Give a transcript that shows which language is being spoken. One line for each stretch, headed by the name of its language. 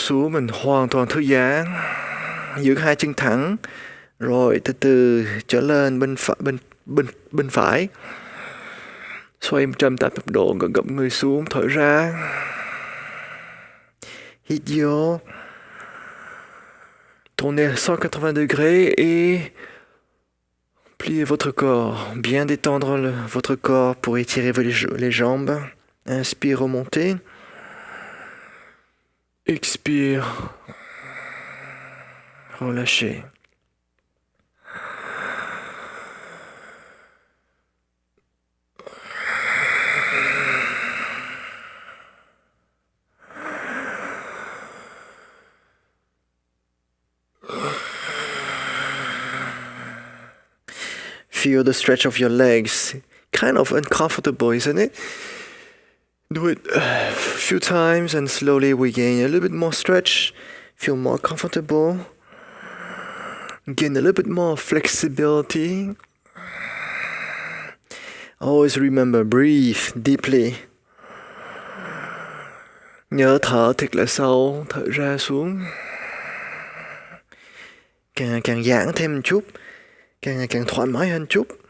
Vietnamese: Xuống mình hoàn toàn thư giãn. Giữ hai chân thẳng. Rồi từ từ trở lên bên phải. Xoay 180 độ, gập người xuống, thở ra. Hít vô.
French: Tournez à 180 degrés et pliez votre corps. Bien détendre votre corps pour étirer les jambes. Inspire, remontez. Expire. Relâchez.
English: Feel the stretch of your legs. Kind of uncomfortable, isn't it? Do it a few times and slowly we gain a little bit more stretch. Feel more comfortable. Gain a little bit more flexibility. Always remember, breathe deeply.
Vietnamese: Nhớ thở thật là sâu, thở ra xuống. Càng giãn thêm một chút. Càng ngày càng thoải mái hơn chút.